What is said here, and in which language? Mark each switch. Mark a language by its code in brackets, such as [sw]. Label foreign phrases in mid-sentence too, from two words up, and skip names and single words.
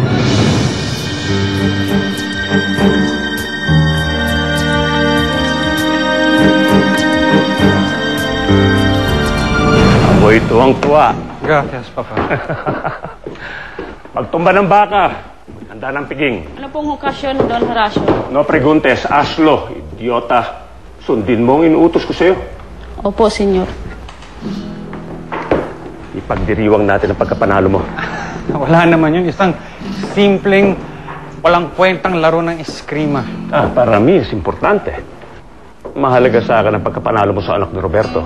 [tl] Ako'y tuwang-tuwa. [es] Gracias, Papa. [tl] Pagtumba ng baka, handa ng piging. Ano pong okasyon, Don Horacio? [es] No preguntes, aslo, idiota. [tl] Sundin mo ang inuutos ko sa'yo. Opo, senyor. Ipagdiriwang natin ang pagkapanalo mo. Wala naman yun. Isang simpleng, walang kwentang laro ng eskrima. [es] Para mí, is importante. [tl] Mahalaga sa akin ang pagkapanalo mo sa anak ni Roberto.